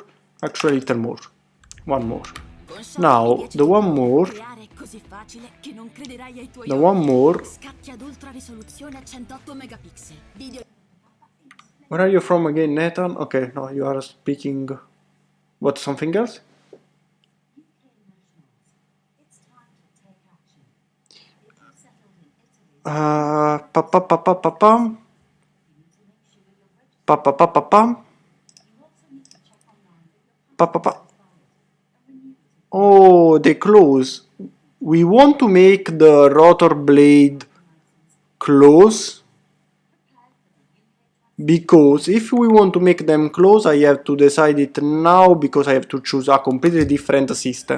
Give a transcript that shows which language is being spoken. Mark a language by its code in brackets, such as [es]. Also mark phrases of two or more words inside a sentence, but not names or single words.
[en] Actually a little more. One more. Now the one more. The one more. Where are you from again, Nathan? Okay, no, you are speaking. What, something else? Pa pa pa pa pa pam. Pa pa pa pa pam. Pa pa pa. Oh, they close. We want to make the rotor blade close, because if we want to make them close, I have to decide it now, because I have to choose a completely different system.